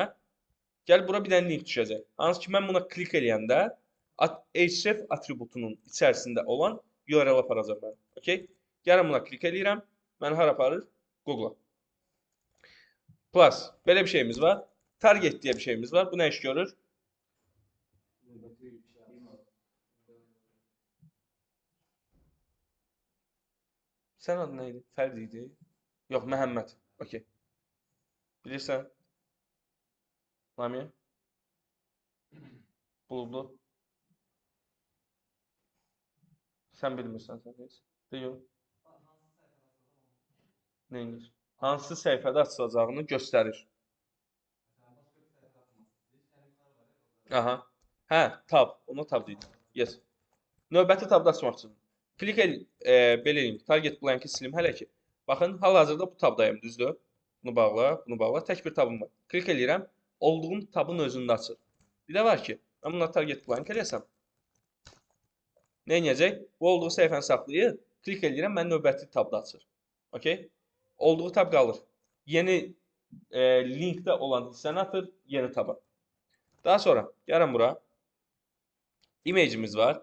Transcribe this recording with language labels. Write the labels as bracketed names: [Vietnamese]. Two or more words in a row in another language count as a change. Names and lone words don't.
[Azerbaijani] Gəl bura bir dənə link düşəcək. Hansı ki mən buna klik eləyəndə href atributunun içərisində olan URL aparacaq mənə. Okay? Gəlin buna klik eləyirəm. Məni hara aparır? Google. Plus belə bir şeyimiz var. [Turkish] Target diye bir şeyimiz var. Bu ne iş görür? Sen adın neydi? Ferdi'ydi. Yok Mehmet. Okey. Bilirsen. Lamiye. Buldu. [Azerbaijani] Sen bilmirsən sen neyse. Deyil. Neymiş? Hansı səhifədə açılacağını göstərir. Aha. Hə, tab. Ona tab deyilir. Yes. Növbəti tabda açmaq üçün. Klik el, belə eləyim. [English] Target blank'i [Azerbaijani] silim hələ ki. Baxın, hal-hazırda bu tabdayım, düzdür? Bunu bağla, bunu bağla. Tək bir tabım var. Klik eləyirəm. Olduğum tabın özündə açır. Bir də var ki, mən buna [English] target blank [Azerbaijani] eləyəsəm. Nə edəcək? Bu olduğu səhifəni saxlayır. Klik eləyirəm, mən növbəti tabda açır. Okay? Olduğu tab qalır. Yeni linkdə olan hissəni atır yeni taba. Daha sonra gəlin bura. Image'imiz var.